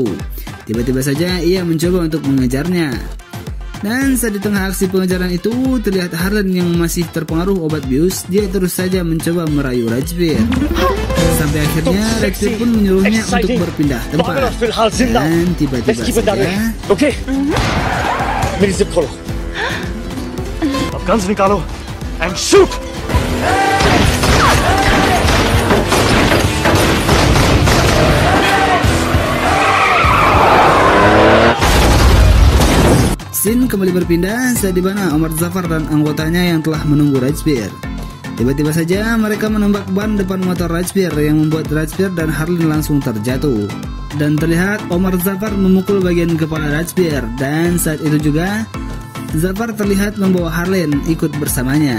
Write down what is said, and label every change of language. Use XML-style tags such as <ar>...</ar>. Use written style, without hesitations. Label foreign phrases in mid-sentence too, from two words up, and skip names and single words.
<id>Tiba-tiba saja ia mencoba untuk mengejarnya. Dan saat di tengah aksi pengejaran itu terlihat Harleen yang masih terpengaruh obat bius. Dia terus saja mencoba merayu Rajbir. Sampai akhirnya Rajbir pun menyuruhnya untuk berpindah tempat. Dan tiba-tiba saja</id> <hi>Okay. मेरी जिप खोलो. अब गन्स निकालो</hi> <en>and shoot.</en> <id>Scene kembali berpindah saat di mana Omar Zafar dan anggotanya yang telah menunggu Rajbir. Tiba-tiba saja mereka menembak ban depan motor Rajbir yang membuat Rajbir dan Harleen langsung terjatuh. Dan terlihat Omar Zafar memukul bagian kepala Rajbir, dan saat itu juga Zafar terlihat membawa Harleen ikut bersamanya.</id>